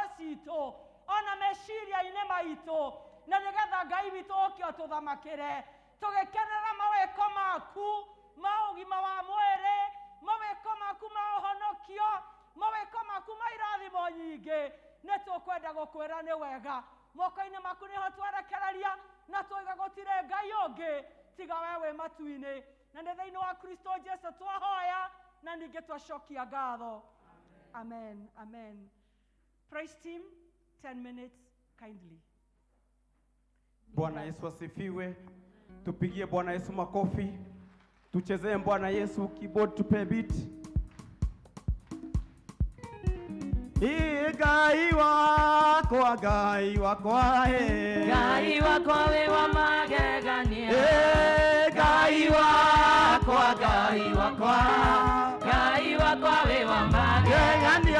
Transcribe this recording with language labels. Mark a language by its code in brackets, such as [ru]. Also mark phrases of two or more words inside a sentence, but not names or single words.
[ki] citũ ona meciria-inĩ maitũ na nĩgetha Ngai witũ ũke ũtũthamakĩre tũgĩkenerera mawĩko maku ma ũgima wa mwĩrĩ mawĩko maku ma ũhonokio mawĩko maku ma irathimo nyingĩ nĩ tũkwenda gũkwĩra nĩ wega moko-inĩ maku nĩho twerekereria na tuiga gutire Ngai ungi tiga wewe matu-ini na nĩ thĩinĩ wa Kristo Jesũ twahoya na ningĩ twacokia ngatho. Amen. Amen. [en] Praise team, 10 minutes kindly. [sw] Bwana Yesu asifiwe. Tupigie Bwana Yesu makofi. Tuchezee Bwana Yesu keyboard, tupe beat. [ki] Ngai wakwa Ngai wakwa Ngai wakwa we wa magegania Ngai wakwa Ngai wakwa Ngai wakwa we wa magegania